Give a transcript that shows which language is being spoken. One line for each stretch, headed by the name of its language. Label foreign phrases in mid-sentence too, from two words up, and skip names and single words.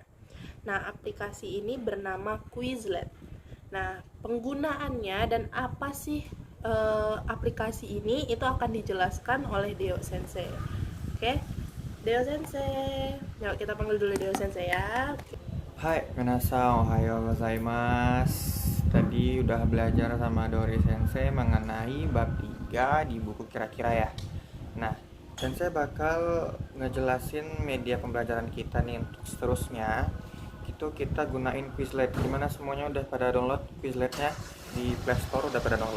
Indonesian: Nah, aplikasi ini bernama Quizlet. Nah, penggunaannya dan apa sih aplikasi ini itu akan dijelaskan oleh Deo Sensei. Oke, Deo Sensei. Yuk kita panggil dulu Deo Sensei ya. Hai,
Japanese: 皆さん、おはようございます.
Indonesian: Tadi udah belajar sama Dori Sensei mengenai bab 3 di buku kira-kira ya. Nah, Sensei bakal ngejelasin media pembelajaran kita nih untuk seterusnya. Itu kita gunain Quizlet. Gimana semuanya udah pada download Quizletnya di Play Store, udah pada download?